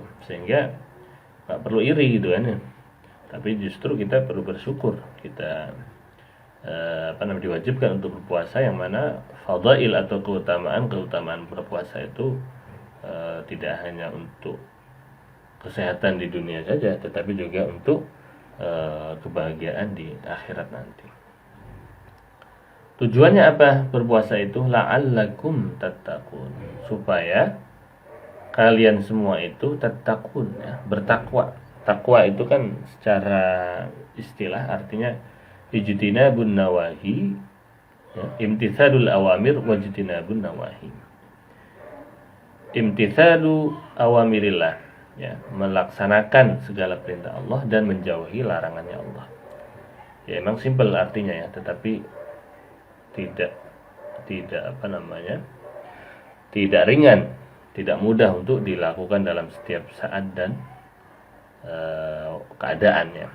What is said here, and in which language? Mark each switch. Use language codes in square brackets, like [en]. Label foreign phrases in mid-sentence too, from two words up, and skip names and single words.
[id] Sehingga nggak perlu iri gitu kan ya. Tapi justru kita perlu bersyukur kita diwajibkan untuk berpuasa, yang mana fadail atau keutamaan berpuasa itu tidak hanya untuk kesehatan di dunia saja, tetapi juga untuk kebahagiaan di akhirat nanti. Tujuannya apa berpuasa itu? [ar] لعلكم تتقون, [id] supaya kalian semua itu tattaqun ya, bertakwa. Takwa itu kan secara istilah artinya [ar] اجتناب النواهي [id] ya, [ar] امتثال الأوامر واجتناب النواهي. امتثال أوامر الله [id] ya, melaksanakan segala perintah Allah dan menjauhi larangannya Allah. Ya emang simpel artinya ya, tetapi tidak tidak ringan, tidak mudah untuk dilakukan dalam setiap saat dan keadaannya.